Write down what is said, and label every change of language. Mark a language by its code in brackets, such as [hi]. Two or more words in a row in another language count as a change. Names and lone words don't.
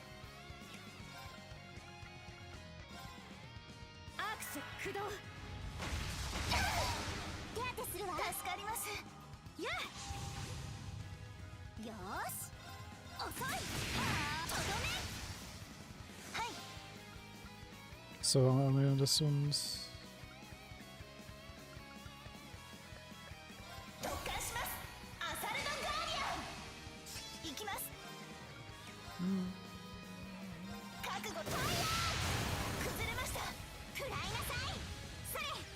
[ja] アークス駆動。手当てするわ。助かります。やあよーし。遅い。とどめ。はい。 [de] So, haben wir das uns. [ja] 特化します。アサルドガーディアン。行きます。覚悟ファイヤー。崩れました。食らいなさい。それ。